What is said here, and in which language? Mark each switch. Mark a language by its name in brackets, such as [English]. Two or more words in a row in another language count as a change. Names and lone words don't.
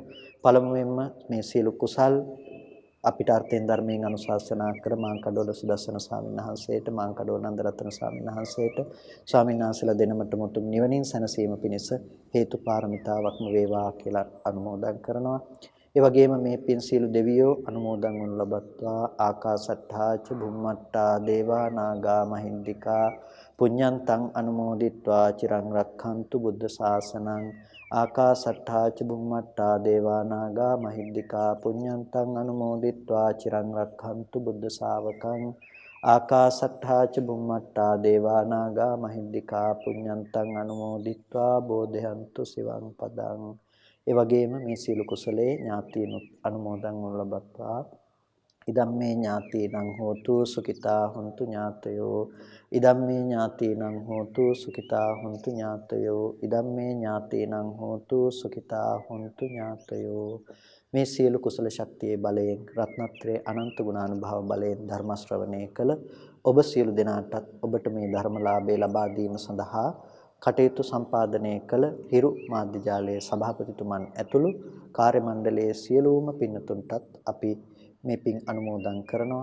[Sinhala] පළමුවෙන්ම මේ සියලු කුසල් අපිට අර්ථයෙන් ධර්මයෙන් අනුශාසනා කර මාංකඩවල සුදස්සන ස්වාමීන් වහන්සේට මාංකඩවල නන්දරත්න ස්වාමීන් වහන්සේට ස්වාමීන් වහන්සේලා දෙනමට මුතුන් නිවනින් සැනසීම පිණිස හේතු පාරමිතාවක්ම වේවා කියලා අනුමෝදන් කරනවා. ඒ වගේම මේ පින් සීල දෙවියෝ අනුමෝදන් වනු ලබත්වා [Pali] ආකාසට්ඨා ච බුම්මට්ටා දේවා නාග මහින්దికා පුඤ්ඤන්තං අනුමෝදිත්වා චිරං රක්ඛන්තු බුද්ධ ශාසනං ආකාසට්ඨා ච බුම්මට්ටා දේවා නාග මහින්దికා පුඤ්ඤන්තං අනුමෝදිත්වා චිරං රක්ඛන්තු බුද්ධ ශාවකං ආකාසට්ඨා ච බුම්මට්ටා දේවා නාග මහින්దికා පුඤ්ඤන්තං අනුමෝදිත්වා බෝධයන්තු සිවං පදං. [Sinhala] ඒ වගේම මේ සීල කුසලයේ ඥාතීන් අනුමෝදන් වනු ලබත්වා [Pali] ඉදම්මේ ඥාතීනං හෝතු සුඛිතා හොන්තු ඥාතයෝ ඉදම්මේ ඥාතීනං හෝතු සුඛිතා හොන්තු ඥාතයෝ ඉදම්මේ ඥාතීනං හෝතු සුඛිතා හොන්තු ඥාතයෝ. [Sinhala] මේ සියලු කුසල ශක්තියේ බලයෙන් රත්නත්‍රයේ අනන්ත ගුණානුභාව බලයෙන් ධර්ම ශ්‍රවණය කළ ඔබ සියලු දෙනාටත් ඔබට මේ ධර්මලාභය ලබා දීම සඳහා කටයුතු සම්පාදනය කළ හිරු මාධ්‍ය ජාලයේ සභාපතිතුමන් ඇතුළු කාර්ය මණ්ඩලයේ සියලුම පින්තුන්ටත් අපි මේ පින් අනුමෝදන් කරනවා.